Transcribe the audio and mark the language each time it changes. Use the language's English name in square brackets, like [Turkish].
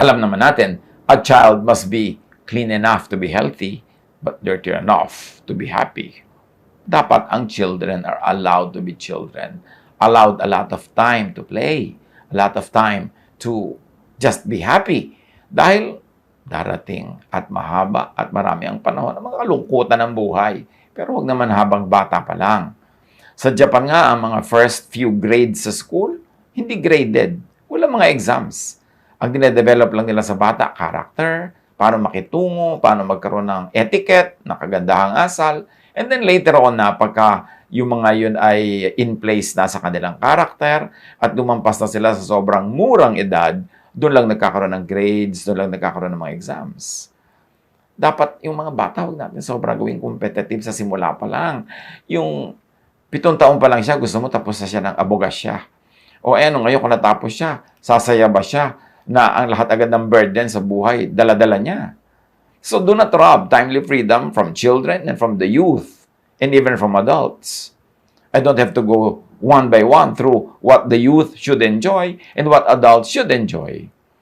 [Filipino] Alam naman natin, [English] a child must be clean enough to be healthy, but dirty enough to be happy. Dapat ang children are allowed to be children, allowed a lot of time to play, a lot of time to just be happy. [Filipino] Dahil darating at mahaba at marami ang panahon ng mga kalungkutan ng buhay. Pero huwag naman habang bata pa lang. Sa Japan nga, ang mga [English] first few grades [Filipino] sa school, hindi graded. Wala mga exams. Ang dinedevelop lang nila sa bata, character, paano makitungo, paano magkaroon ng etiquette, ng kagandahang asal. [English] And then later on [Filipino] na, pagka yung mga yun ay in place na sa kanilang character at lumampas na sila sa sobrang murang edad, doon lang nagkakaroon ng grades, doon lang nagkakaroon ng mga exams. Dapat yung mga bata, huwag natin sobrang gawing competitive sa simula pa lang. Yung 7 taon pa lang siya, gusto mo tapos na siya ng abogasya. O ngayon kung natapos siya, sasaya ba siya na ang lahat agad ng burden sa buhay, dala-dala niya. [English] So do not rob timely freedom from children and from the youth and even from adults. I don't have to go one by one through what the youth should enjoy and what adults should enjoy.